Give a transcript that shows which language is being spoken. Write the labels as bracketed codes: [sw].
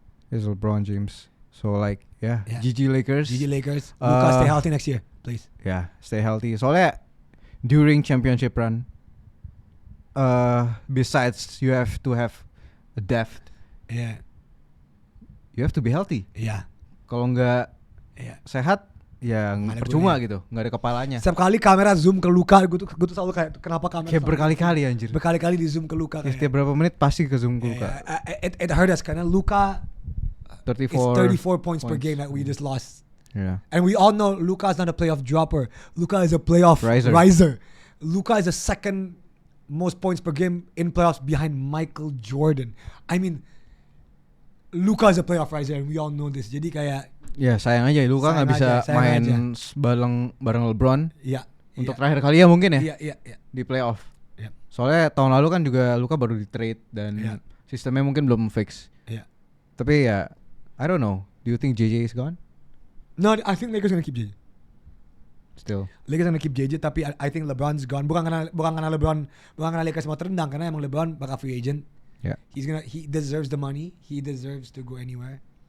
[en] It's LeBron James. So like, GG Lakers. Luka, stay healthy next year, please. Yeah, stay healthy. [id] Soalnya [en] during championship run, besides you have to have a depth. Yeah. You have to be healthy. Yeah. [id] Kalau nggak sehat, ya percuma gitu, nggak ada kepalanya. Setiap kali kamera zoom ke Luka, gue tuh selalu kayak kenapa kamera kayak berkali-kali anjir. Berkali-kali di zoom ke Luka. Setiap berapa menit pasti ke zoom ke Luka. [en] It hurt us [id] karena [en] Luka 34 points per game that we just lost. Yeah. And we all know Luka is not a playoff dropper. Luka is a playoff riser. Luka is the second most points per game in playoffs behind Michael Jordan. I mean, Luka is a playoff riser and we all know this. [id] Jadi kayak ya sayang aja Luka nggak bisa main bareng LeBron. Iya. untuk terakhir kali ya mungkin ya. Iya. Di playoff. Iya. Soalnya tahun lalu kan juga Luka baru di trade dan sistemnya mungkin belum fix. Iya. Tapi ya [en] I don't know. Do you think JJ is gone? No, I think Lakers gonna keep JJ. Still. Lakers gonna keep JJ, [id] tapi [en] I think LeBron's gone. [id] Bukan karena Lakers mau terendang, karena emang LeBron bakal free agent. [en] Yeah. He deserves the money. He deserves to go anywhere.